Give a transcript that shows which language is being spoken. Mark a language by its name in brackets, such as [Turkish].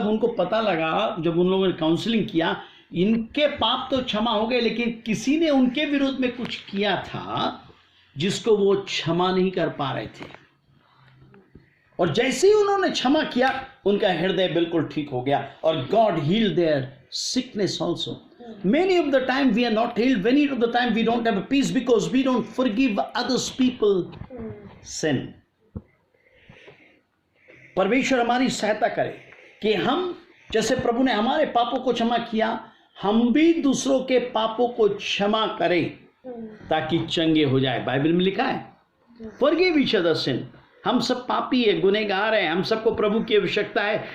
[Hindi] तब उनको पता लगा जब उन लोगों ने काउंसलिंग किया, इनके पाप तो क्षमा हो गए लेकिन किसी ने उनके विरोध में कुछ किया था जिसको वो क्षमा नहीं कर पा रहे थे. और जैसे ही उन्होंने क्षमा किया उनका हृदय बिल्कुल ठीक हो गया और [English] God healed their sickness also. Many of the time we are not healed. Many of the time we don't have a peace because we don't forgive others people sin. [Hindi] परमेश्वर हमारी सहायता करे कि हम, जैसे प्रभु ने हमारे पापों को क्षमा किया, हम भी दूसरों के पापों को क्षमा करें ताकि चंगे हो जाए। बाइबल में लिखा है [English] Forgive each other sin. [Hindi] हम सब पापी है, गुनहगार हैं, हम सबको प्रभु की आवश्यकता है।